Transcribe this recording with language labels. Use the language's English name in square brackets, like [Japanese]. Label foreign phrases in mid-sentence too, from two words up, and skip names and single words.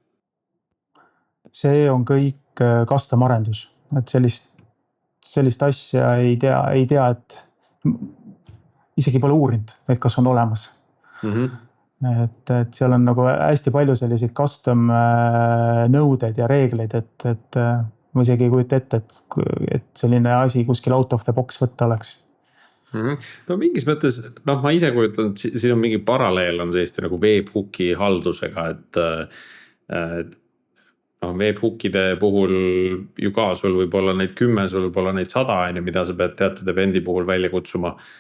[Estonian] See on kõik custom arendus, et sellist asja ei tea, et isegi pole uurinud, et kas on olemas. Et seal on nagu hästi palju selliseid custom nõudeid ja reegleid, et ma isegi ei kujuta ette, et selline asi kuskil [English] out of the box [Estonian] võtta oleks. No mingis mõttes, ma ise kujutan, et siin on mingi paralleel on selliste nagu webhooki haldusega, et webhookide puhul ju ka sul võib olla neid 10, sul võib olla neid 100, mida sa pead teatud eventi puhul välja kutsuma.